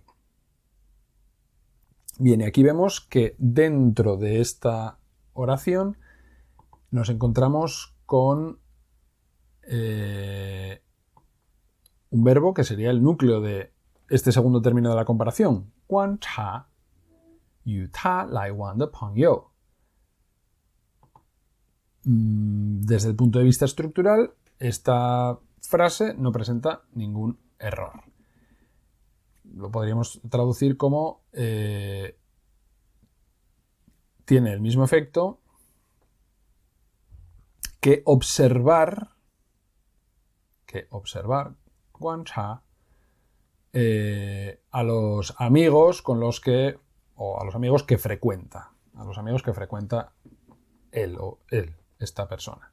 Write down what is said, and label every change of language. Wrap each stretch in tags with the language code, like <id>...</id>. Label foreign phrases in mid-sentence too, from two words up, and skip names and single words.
<es>Bien, y aquí vemos que dentro de esta oración nos encontramos con un verbo que sería el núcleo de este segundo término de la comparación.</es> <zh>观察与他来往的朋友.</zh> <es>Desde el punto de vista estructural, esta frase no presenta ningún error. Lo podríamos traducir como tiene el mismo efecto que observar 观察 a los amigos con los que, o a los amigos que frecuenta, esta persona.</es>